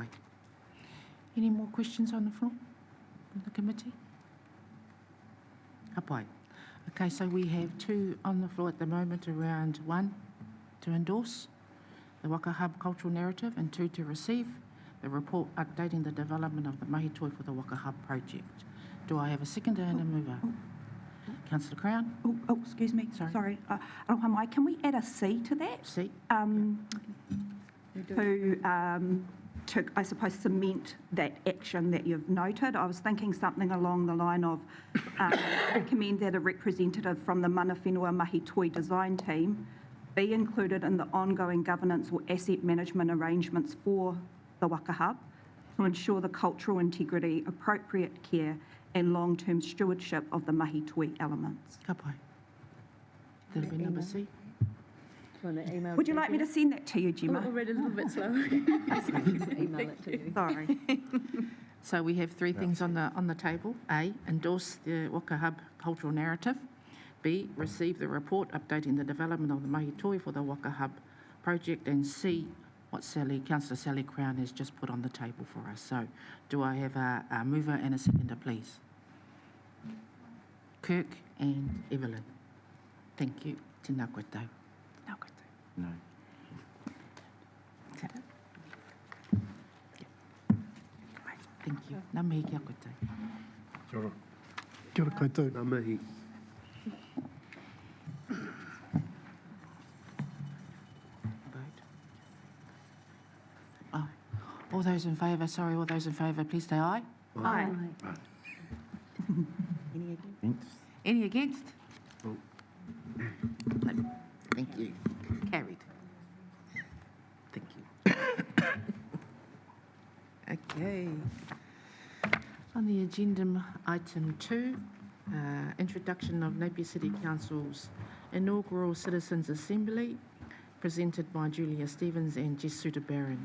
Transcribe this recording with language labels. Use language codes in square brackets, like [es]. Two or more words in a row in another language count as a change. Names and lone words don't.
[en] Any more questions on the floor from the committee? [mi] Kapai. [en] Okay, so we have two on the floor at the moment around one, to endorse the Waka Hub cultural narrative, and two, to receive the report updating the development of the [mi] mahi toi [en] for the Waka Hub project. Do I have a seconder and a mover? Councillor Crown? Oh, excuse me. Sorry. [mi] Aroha mai, [en] can we add a C to that? C? to, I suppose, cement that action that you've noted. I was thinking something along the line of recommend that a representative from the [mi] Mana Whenua Mahi Toi [en] design team be included in the ongoing governance or asset management arrangements for the Waka Hub to ensure the cultural integrity, appropriate care and long-term stewardship of the [mi] Mahi Toi [en] elements. [mi] Ka pai. [en] That'll be number C. Would you like me to send that to you, Gemma? I'll read it a little bit slower. Email it to you. Sorry. So we have three things on the table. A, endorse the Waka Hub cultural narrative. B, receive the report updating the development of the [mi] Mahi Toi [en] for the Waka Hub project. And C, what Councillor Sally Crown has just put on the table for us. So do I have a mover and a seconder, please? Kirk and Evelyn. Thank you. [mi] Tēnā koutou. Tēnā koutou. [en] No. Is that it? Yeah. Right. Thank you. [mi] Nā mihi kia koutou. Kia ora. Kia ora koutou. Ngā mihi. [en] Vote. Oh, all those in favour, sorry, all those in favour, please say aye. Aye. Any against? No. Thank you. Carried. Thank you. Okay. On the agenda, item 2, introduction of Napier City Council's inaugural Citizens' Assembly, presented by Julia Stevens and Jess Suter-Barron.